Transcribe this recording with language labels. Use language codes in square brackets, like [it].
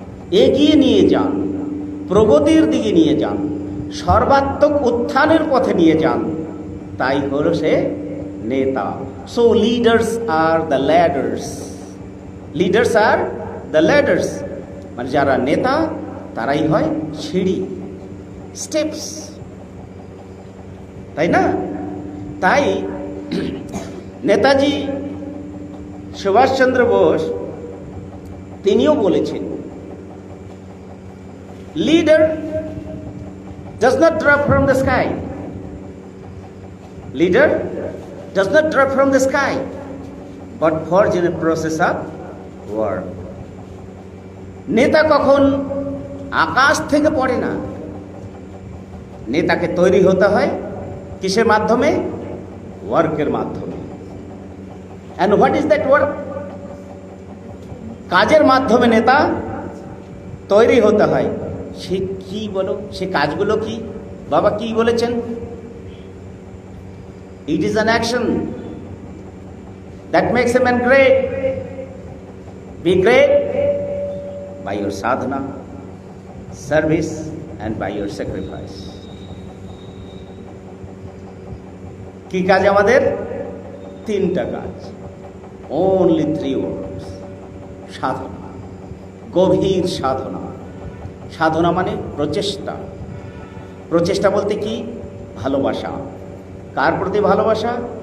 [bn] এগিয়ে নিয়ে যান, প্রগতির দিকে নিয়ে যান, সর্বাত্মক উত্থানের পথে নিয়ে যান, তাই হলো সে নেতা। [en] so leaders are the ladders, leaders are the ladders, [bn] মানে যারা নেতা তারাই হয় সিঁড়ি, স্টেপস, তাই না? তাই নেতাজি সুভাষচন্দ্র বোস তিনিও বলেছেন, [en] leader does not drop from the sky, leader does not drop from the sky but forged in a process of work। [bn] নেতা কখন আকাশ থেকে পড়ে না, নেতাকে তৈরি হতে হয় কিসের মাধ্যমে? ওয়ার্কের মাধ্যমে। [en] and what is that work? [bn] কাজের মাধ্যমে নেতা তৈরি হতে হয়। সে কি বলো, সে কাজগুলো কি? বাবা কি বলেছেন? [en] It is an action that makes a man great. Be great by your sadhana, service and by your sacrifice। [bn] কি কাজ আমাদের? তিনটা কাজ, [en] only 3 words। [bn] সাধনা, গভীর সাধনা। সাধনা মানে প্রচেষ্টা। প্রচেষ্টা বলতে কি? ভালোবাসা। কার প্রতি ভালোবাসা?